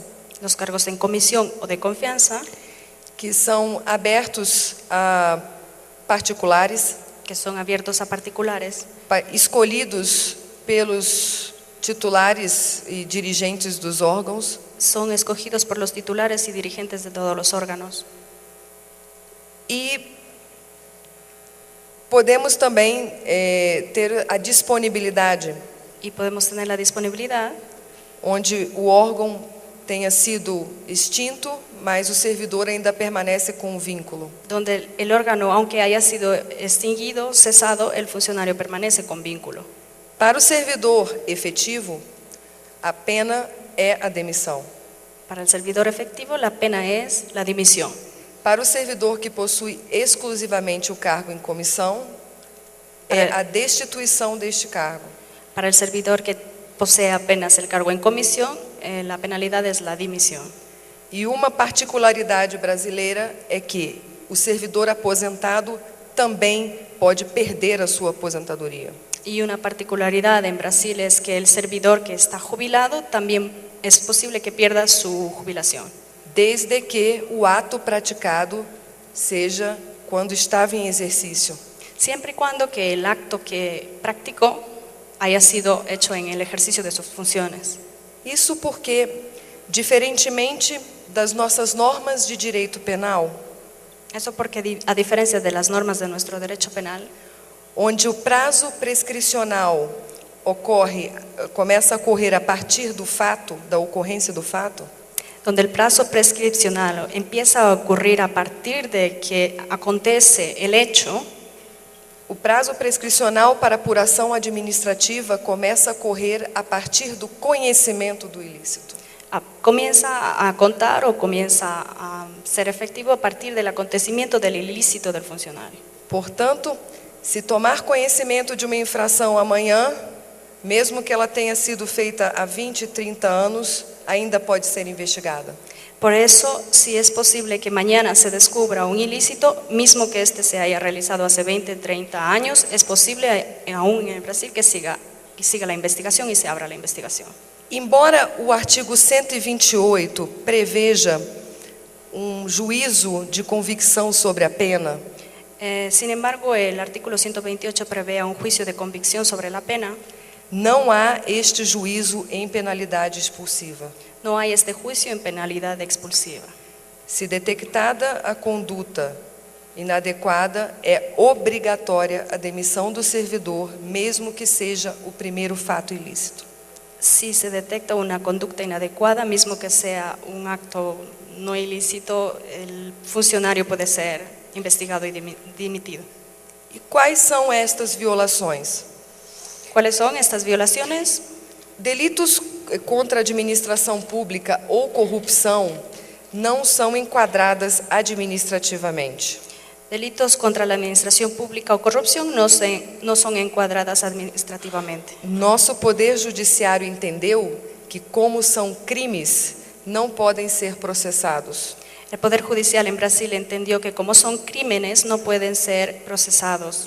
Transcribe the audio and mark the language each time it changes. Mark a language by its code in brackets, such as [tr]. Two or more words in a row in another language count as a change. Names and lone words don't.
[es] Los cargos en comisión o de confianza, [pt] que são abertos a particulares, [es] que son abiertos a particulares, [pt] escolhidos pelos titulares e dirigentes dos órgãos, [es] son escogidos por los titulares y dirigentes de todos los órganos. [pt] e podemos também ter a disponibilidade, [es] Y podemos tener la disponibilidad [pt] onde o órgão tenha sido extinto, mas o servidor ainda permanece com o vínculo. [es] donde el órgano, aunque haya sido extinguido, cesado, el funcionario permanece con vínculo. [pt] Para o servidor efetivo, a pena é a demissão. [es] Para el servidor efectivo, la pena es la dimisión. [pt] Para o servidor que possui exclusivamente o cargo em comissão, é a destituição deste cargo. [es] Para el servidor que posee apenas el cargo en comisión, la penalidad es la dimisión. [pt] E uma particularidade brasileira é que o servidor aposentado também pode perder a sua aposentadoria. [es] Y una particularidad en Brasil es que el servidor que está jubilado también es posible que pierda su jubilación, [pt] Desde que o ato praticado seja quando estava em exercício. [es] siempre y cuando que el acto que practicó haya sido hecho en el ejercicio de sus funciones. [pt] Isso porque, diferentemente das nossas normas de direito penal, [es] Eso porque, a diferencia de las normas de nuestro derecho penal, [pt] onde o prazo prescricional começa a correr a partir do fato, da ocorrência do fato, [es] donde el plazo prescripcional empieza a ocurrir a partir de que acontece el hecho, [pt] O prazo prescricional para apuração administrativa começa a correr a partir do conhecimento do ilícito. [es] Comienza a contar o comienza a ser efectivo a partir del acontecimiento del ilícito del funcionario. [pt] Portanto, se tomar conhecimento de uma infração amanhã, mesmo que ela tenha sido feita há 20, 30 anos, ainda pode ser investigada. [es] Por eso, si es posible que mañana se descubra un ilícito, mismo que este se haya realizado hace 20, 30 años, es posible aún en Brasil que siga la investigación y se abra la investigación. [pt] Embora o artigo 128 preveja juízo de convicção sobre a pena, [es] Sin embargo, el artículo 128 prevé un juicio de convicción sobre la pena. [pt] não há este juízo em penalidade expulsiva. [es] No hay este juicio en penalidad expulsiva. [pt] Se detectada a conduta inadequada, é obrigatória a demissão do servidor, mesmo que seja o primeiro fato ilícito. [es] Si se detecta una conducta inadecuada, mismo que sea un acto no ilícito, el funcionario puede ser investigado y dimitido. [pt] E quais são estas violações? [es] ¿Cuáles son estas violaciones? [pt] Delitos contra a administração pública ou corrupção não são enquadradas administrativamente. [es] Delitos contra la administración pública o corrupción no son encuadradas administrativamente. [pt] Nosso Poder Judiciário entendeu que, como são crimes, não podem ser processados. [es] El Poder Judicial en Brasil entendió que como son crímenes no pueden ser procesados.